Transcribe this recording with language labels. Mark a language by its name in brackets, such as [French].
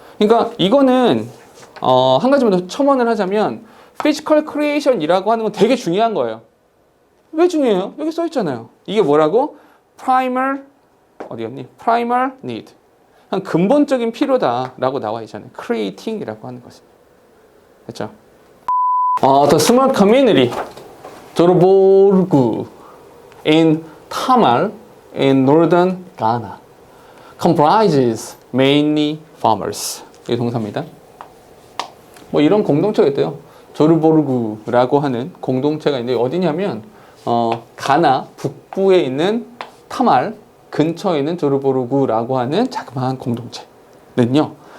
[Korean] 그러니까 이거는 한 가지만 더 첨언을 하자면 physical creation이라고 하는 건 되게 중요한 거예요. 왜 중요해요? 여기 써 있잖아요. 이게 뭐라고? primal primal need. 한 근본적인 필요다라고 나와 있잖아요. creating이라고 하는 것은. 됐죠? [English] The small community 조르보르구 in Tamil in northern Ghana comprises mainly farmers. [Korean] 이게 동사입니다. 뭐 이런 공동체가 있대요. 조르보르구라고 하는 공동체가 있는데 어디냐면 가나 북부에 있는 타말 근처에 있는 조르보르구라고 하는 자그마한 공동체는요.